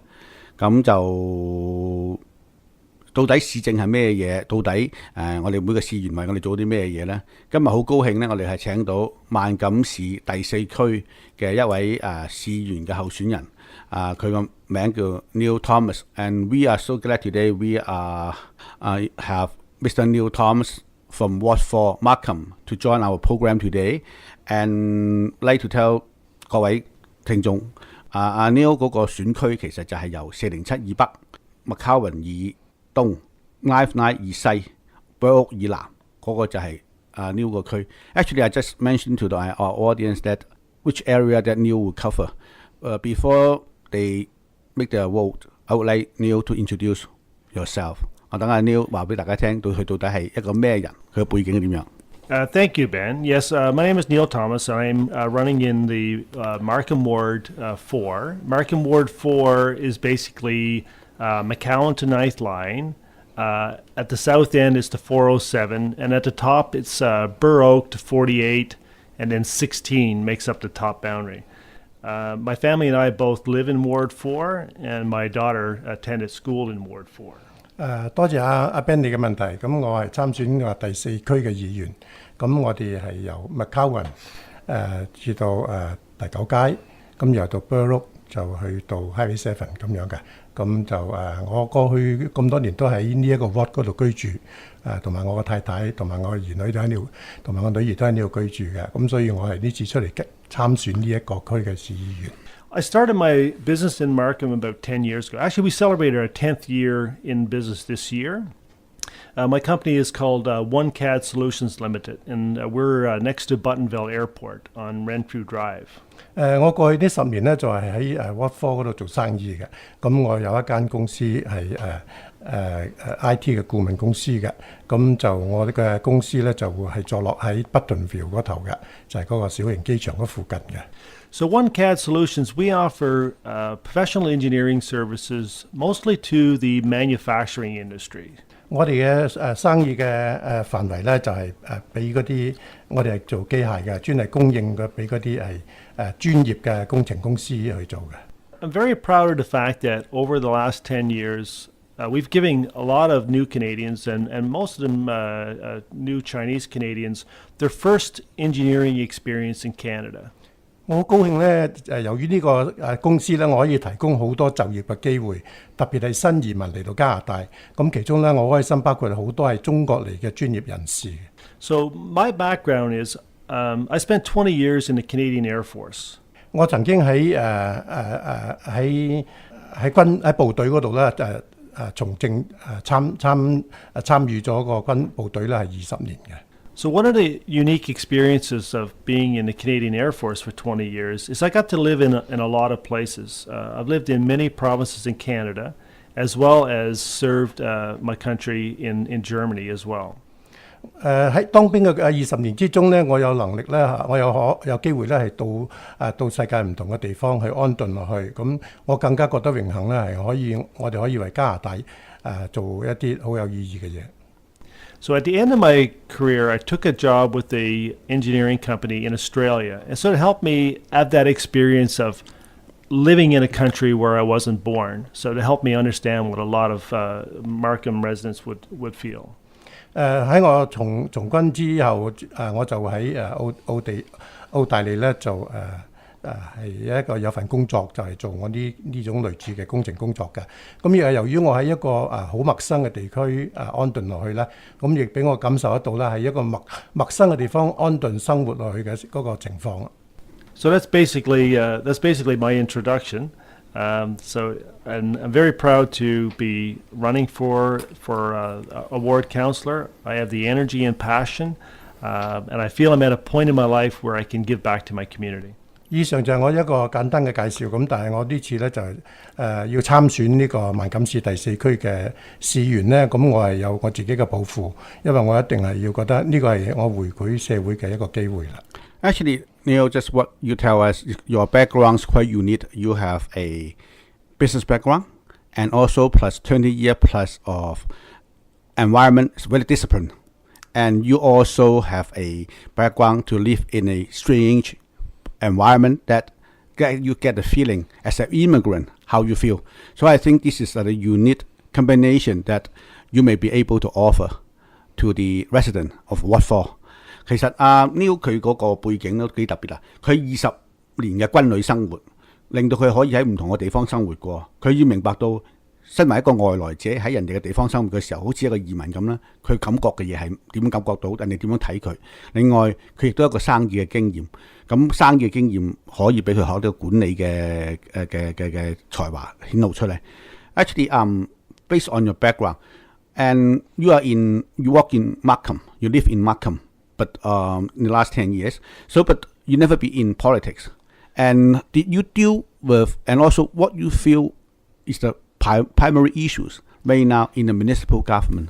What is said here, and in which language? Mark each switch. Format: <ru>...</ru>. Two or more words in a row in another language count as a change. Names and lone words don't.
<yue>咁就到底市政係咩嘢？到底我哋每個市議員為我哋做啲咩嘢呢？今日好高興呢，我哋係請到萬錦市第4區嘅一位市議員嘅候選人。佢個名叫</yue> <en>Neil Thomas，and we are so glad today we have Mr. Neil Thomas from Ward 4 Markham to join our program today, and like to tell</en> <yue>各位聽眾，Neil 嗰個選區其實就係由407以北、McCowan 以東、Knife Line 以西、Burwood 以南嗰個就係Neil 個區。</yue> <en>Actually, I just mentioned to our audience that which area that Neil will cover. Before they make their vote, I would like Neil to introduce yourself.</en> <yue>我等阿 Neil 話俾大家聽，佢到底係一個咩人，佢嘅背景係點樣</yue> <en>？Thank you, Ben. Yes, my name is Neil Thomas. I'm running in the Markham Ward 4. Markham Ward 4 is basically McCowan to Ninth Line. At the south end is to 407, and at the top it's Burwood to 48, and then 16 makes up the top boundary. My family and I both live in Ward 4, and my daughter attended school in Ward 4.</en> <yue>多謝阿 Ben 你嘅問題。咁我係參選第4區嘅議員。咁我哋係由 McCowan 至到第9街，咁又到 Burwood 就去到 Highway 7咁樣嘅。咁就我過去咁多年都喺呢一個 Ward 嗰度居住，同埋我嘅太太同埋我嘅兒女都喺呢度，同埋我女兒都喺呢度居住嘅。咁所以我係呢次出嚟參選呢一個區嘅市議員。</yue> <en>I started my business in Markham about 10 years ago. Actually, we celebrated our 10th year in business this year. My company is called One CAD Solutions Limited, and we're next to Buttonville Airport on Renfrew Drive.</en> <yue>我過去呢10年咧就係喺Ward 4嗰度做生意嘅。咁我有一間公司係IT 嘅顧問公司嘅。咁就我呢個公司咧就會係坐落喺 Buttonville 嗰頭嘅，就係嗰個小型機場嗰附近嘅。</yue> <en>So One CAD Solutions, we offer professional engineering services mostly to the manufacturing industry.</en> <yue>我哋嘅生意嘅範圍咧就係俾嗰啲我哋係做機械嘅，專係供應嘅俾嗰啲係專業嘅工程公司去做嘅。</yue> <en>I'm very proud of the fact that over the last 10 years, we've given a lot of new Canadians and most of them new Chinese Canadians their first engineering experience in Canada.</en> <yue>我好高興咧，由於呢個公司咧，我可以提供好多就業嘅機會，特別係新移民嚟到加拿大。咁其中咧，我開心包括好多係中國嚟嘅專業人士。</yue> <en>So my background is I spent 20 years in the Canadian Air Force.</en> <yue>我曾經喺部隊嗰度咧從政參與咗個軍部隊咧係20年嘅。</yue> <en>So one of the unique experiences of being in the Canadian Air Force for 20 years is I got to live in a lot of places. I've lived in many provinces in Canada, as well as served my country in Germany as well.</en> <yue>喺當兵嘅20年之中咧，我有能力咧，我有機會咧係到世界唔同嘅地方去安頓落去。咁我更加覺得榮幸咧，係我哋可以為加拿大做一啲好有意義嘅嘢。</yue> <en>So at the end of my career, I took a job with a engineering company in Australia, and so it helped me have that experience of living in a country where I wasn't born. So to help me understand what a lot of Markham residents would feel.</en> <yue>喺我從軍之後，我就喺澳大利咧就係一個有份工作，就係做我呢種類似嘅工程工作嘅。咁亦係由於我喺一個好陌生嘅地區安頓落去咧，咁亦俾我感受得到啦，喺一個陌生嘅地方安頓生活落去嘅嗰個情況。</yue> <en>So that's basically my introduction. And I'm very proud to be running for a ward councillor. I have the energy and passion, and I feel I'm at a point in my life where I can give back to my community.</en> <yue>以上就係我一個簡單嘅介紹，咁但係我呢次咧就要參選呢個萬錦市第4區嘅市員咧，咁我係有我自己嘅抱負，因為我一定係要覺得呢個係我回饋社會嘅一個機會啦。</yue> <en>Actually, Neil, just what you tell us, your background's quite unique. You have a business background and also plus 20 years plus of environment, it's very disciplined. And you also have a background to live in a strange environment that you get the feeling as an immigrant, how you feel. So I think this is a unique combination that you may be able to offer to the resident of Ward 4.</en> <yue>其實Neil 佢嗰個背景都幾特別啦，佢20年嘅軍旅生活，令到佢可以喺唔同嘅地方生活過。佢要明白到，身為一個外來者喺人哋嘅地方生活嘅時候，好似一個移民咁啦，佢感覺嘅嘢係點感覺到，人哋點樣睇佢。另外，佢亦都有一個生意嘅經驗，咁生意嘅經驗可以俾佢學到管理嘅才華顯露出嚟。</yue> <en>Actually, based on your background, and you work in Markham, you live in Markham. But in the last 10 years, but you never be in politics. And did you deal with, and also what you feel is the primary issues right now in the municipal government?</en>